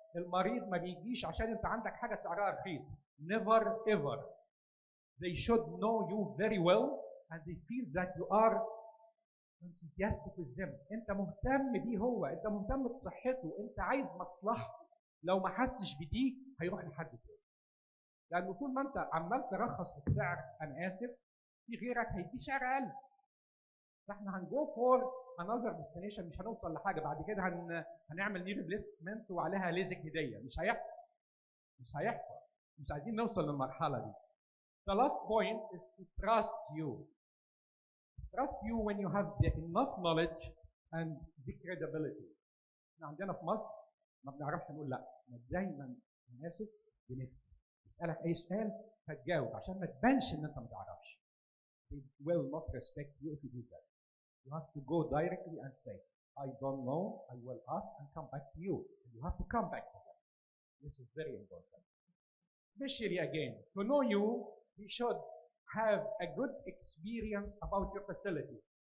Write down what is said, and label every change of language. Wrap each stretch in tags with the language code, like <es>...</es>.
<ar>المريض ما بيجيش عشان انت عندك حاجه سعرها رخيص.</ar> <en>Never ever. They should know you very well and they feel that you are enthusiastic with them.</en> <ar>انت مهتم بيه هو، انت مهتم بصحته، انت عايز مصلحته. لو ما حسش بدي هيروح لحد تاني. لانه طول ما انت عمال ترخص في السعر، انا اسف، في غيرك هيدي سعر اقل. فاحنا</ar> <en>هنجو for another destination,</en> <ar>مش هنوصل لحاجه. بعد كده هنعمل ني ريبليسمنت وعليها ليزك هديه. مش هيحصل. مش عايزين نوصل للمرحله دي.</ar> <en>The last point is to trust you. trust you when you have the enough knowledge and the credibility.</en> <ar>احنا عندنا في مصر ما بنعرفش نقول لا، دايما انا اسف بنفتي، يسالك اي سؤال فتجاوب عشان ما تبانش ان انت ما تعرفش.</ar> <en>They will not respect you if you do that. You have to go directly and say, I don't know, I will ask and come back to you. You have to come back to them. This is very important. Especially again, to know you, he should have a good experience about your facility.</en>